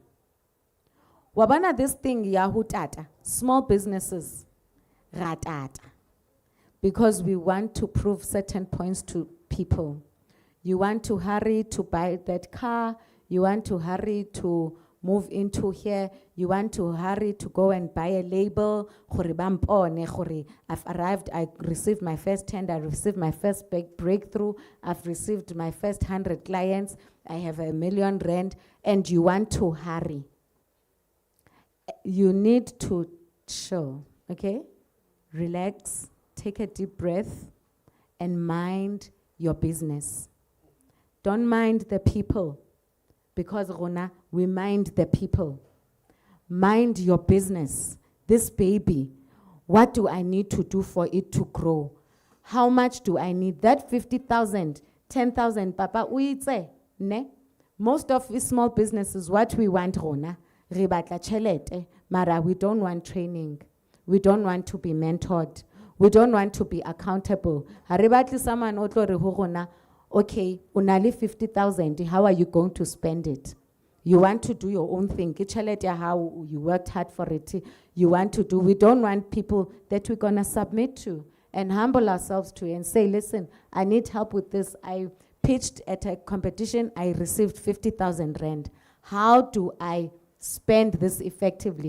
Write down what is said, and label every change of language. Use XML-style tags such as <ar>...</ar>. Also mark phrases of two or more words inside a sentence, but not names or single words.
<en>Wabana this thing yahutata, small businesses, ratata. Because we want to prove certain points to people. You want to hurry to buy that car, you want to hurry to move into here. You want to hurry to go and buy a label.</en> <st>Gore ba mpone,</st> <en>gore I've arrived, I received my first tender, I received my first big breakthrough, I've received my first 100 clients, I have R1 million, and you want to hurry. You need to chill, okay? Relax, take a deep breath, and mind your business. Don't mind the people, because Rona, we mind the people. Mind your business. This baby, what do I need to do for it to grow? How much do I need? That 50,000, 10,000, Papa,</en> <st>uitse, ne?</st> <en>Most of these small businesses, what we want,</en> <st>Rona, re batla tjhelete, mara</st> <en>we don't want training. We don't want to be mentored. We don't want to be accountable.</en> <st>Ha re batle someone o tlo re ho rona,</st> <en>okay, unali 50,000, how are you going to spend it? You want to do your own thing.</en> <st>Ke tjhelete ya hao,</st> <en>you worked hard for it. You want to do, we don't want people that we're gonna submit to and humble ourselves to and say, listen, I need help with this. I pitched at a competition, I received 50,000 rand. How do I spend this effectively?</en>